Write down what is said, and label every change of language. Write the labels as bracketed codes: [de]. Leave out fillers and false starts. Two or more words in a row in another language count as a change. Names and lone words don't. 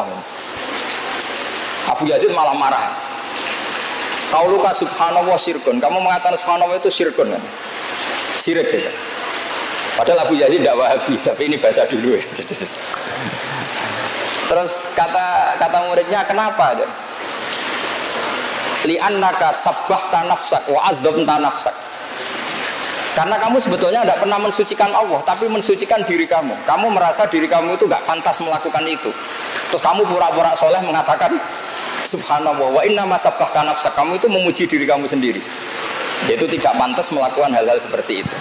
[id] Abu Yazid malah marah. [ar] قولك سبحان الله شرك, [id] kamu mengatakan subhanallah itu syirkun kan? Syirik gitu. Padahal Abu Yazid tidak Wahabi, tapi ini bahasa dulu ya. Terus kata muridnya, kenapa? [ar] لأنك سبحت نفسك وعذبت نفسك. [id] Karena kamu sebetulnya tidak pernah mensucikan Allah, tapi mensucikan diri kamu. Kamu merasa diri kamu itu nggak pantas melakukan itu. Terus kamu pura-pura soleh mengatakan [ar] سبحان الله وإنما سبحت نفسك. [id] Kamu itu memuji diri kamu sendiri. Itu tidak pantas melakukan hal-hal seperti itu.